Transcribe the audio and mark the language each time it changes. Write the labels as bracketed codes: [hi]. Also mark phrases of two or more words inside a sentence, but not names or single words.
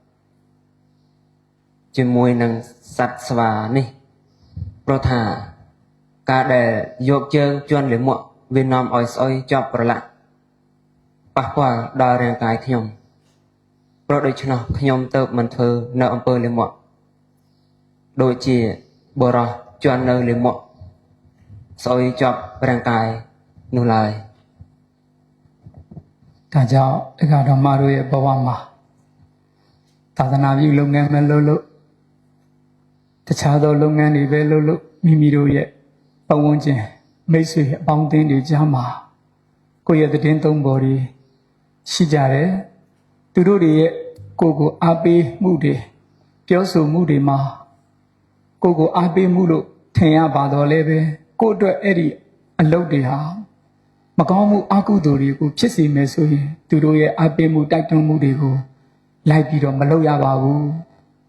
[km] ជាមួយនឹងសត្វស្វានេះព្រោះថាការដែលយកជើងជន់លាមកវានាំឲ្យស្អុយជាប់ប្រឡាក់ប៉ះពាល់ដល់រាងកាយខ្ញុំព្រោះដូច្នោះខ្ញុំទៅមិនធ្វើនៅអំពើលាមកដូចជាបរោះជន់នៅលាមកស្អុយជាប់រាងកាយនោះឡើយ [my] ဒါကြောင့်တရားတော်မတို့ရဲ့ဘဝမှာသာသနာပြုလုပ်ငန်းမလုပ်လို့တခြားသောလုပ်ငန်းတွေပဲ လုပ်လို့မိမိတို့ရဲ့ပတ်ဝန်းကျင်မိတ်ဆွေအပေါင်းအသင်းတွေကြားမှာကိုယ့်ရဲ့သတင်းသုံးပေါ်တွေရှိကြတယ်သူတို့တွေရဲ့ကိုယ်ကိုအားပေးမှုတွေပြောဆိုမှုတွေမှာကိုယ်ကိုအားပေးမှုလို့ထင်ရပါတော့လဲပဲကိုယ့်အတွက်အဲ့ဒီအလုပ်တွေဟာမကောင်းမှုအကုသိုလ်တွေကိုဖြစ်စေမယ်ဆိုရင်သူတို့ရဲ့အပေးမှုတိုက်တွန်းမှုတွေကိုလိုက်ပြီးတော့မလုပ်ရပါဘူး